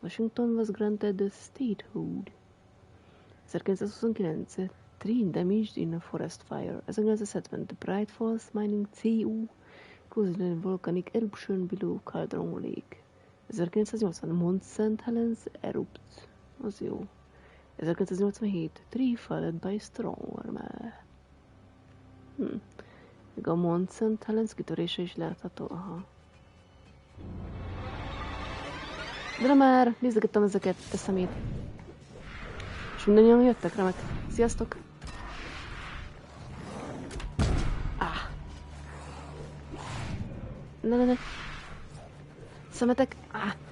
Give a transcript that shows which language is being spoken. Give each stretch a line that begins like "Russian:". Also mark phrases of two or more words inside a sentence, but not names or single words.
English: Washington was granted the statehood. 1929. Tree damaged in a forest fire. 1970. The Bright Falls Mining CO caused a volcanic eruption below Caldron Lake. 1980. Mount St. Helens erupts.
Hungarian: Az jó.
English: 1987. Tree followed by storm.
Hungarian: Még a Mount St. Helens kitörése is látható. Aha. De már nézegettem ezeket, te szemét. És mindannyian jöttek, remek. Sziasztok! Ne. Szemetek! Ah.